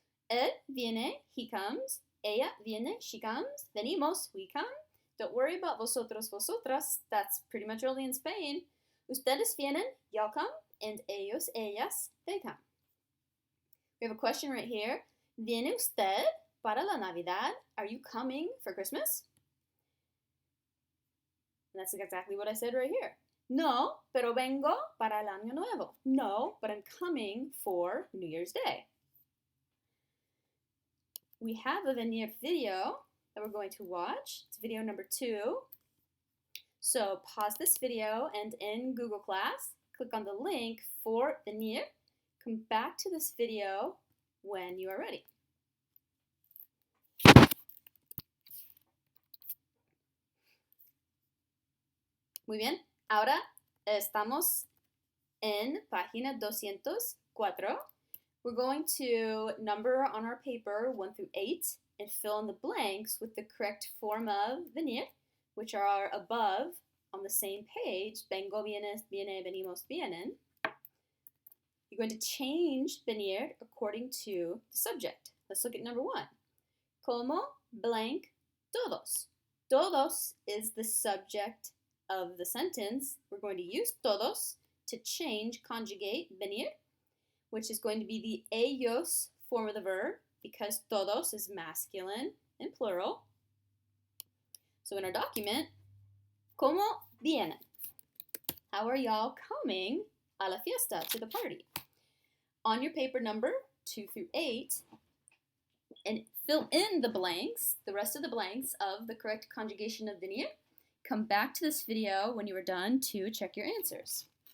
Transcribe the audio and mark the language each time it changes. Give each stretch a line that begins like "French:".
Spanish: Él viene,
English: he comes.
Spanish: Ella viene,
English: she comes.
Spanish: Venimos,
English: we come. Don't worry about
Spanish: vosotros, vosotras.
English: That's pretty much only in Spain.
Spanish: Ustedes vienen,
English: y'all come. And
Spanish: ellos, ellas,
English: they come. We have a question right here.
Spanish: ¿Viene usted para la Navidad?
English: Are you coming for Christmas? And that's exactly what I said right here.
Spanish: No, pero vengo para el Año Nuevo.
English: No, but I'm coming for New Year's Day. We have a venir video that we're going to watch. It's video number 2. So pause this video, and in Google Class, click on the link for venir. Come back to this video when you are ready.
Spanish: Muy bien. Ahora estamos en página 204.
English: We're going to number on our paper 1 through 8 and fill in the blanks with the correct form of venir, which are above on the same page.
Spanish: Vengo, vienes, viene, venimos, vienen.
English: You're going to change venir according to the subject. Let's look at number 1.
Spanish: Como
English: blank todos. Todos is the subject of the sentence. We're going to use todos to change, conjugate venir, which is going to be the ellos form of the verb because todos is masculine and plural. So in our document,
Spanish: ¿Cómo vienen?
English: How are y'all coming
Spanish: a la fiesta,
English: to the party? On your paper number 2 through 8, and fill in the blanks, the rest of the blanks of the correct conjugation of venir. Come back to this video when you are done to check your answers.